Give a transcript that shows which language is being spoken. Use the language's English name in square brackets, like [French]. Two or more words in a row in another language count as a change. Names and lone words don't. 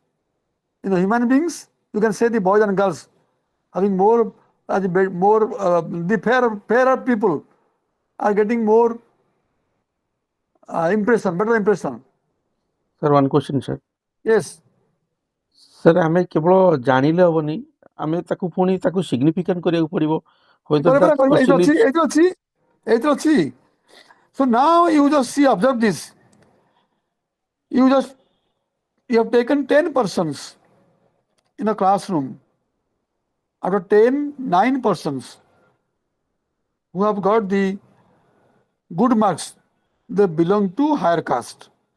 [English] In the human beings, you can say the boys and girls having more, the fairer people are getting more impression, better impression. Sir, one question, sir. Yes. Sir, [Odia] ଆମେ କେବଳ ଜାଣିଲେ ହବନି, ଆମେ ତାକୁ ପୁଣି ତାକୁ significant କରିବାକୁ ପଡିବ. [English] Whether that question is [Odia] ଏଇଠି ଅଛି। [English] So now you just see, observe this. You have taken 10 persons in a classroom. Out of 10, 9 persons who have got the good marks, they belong to higher caste.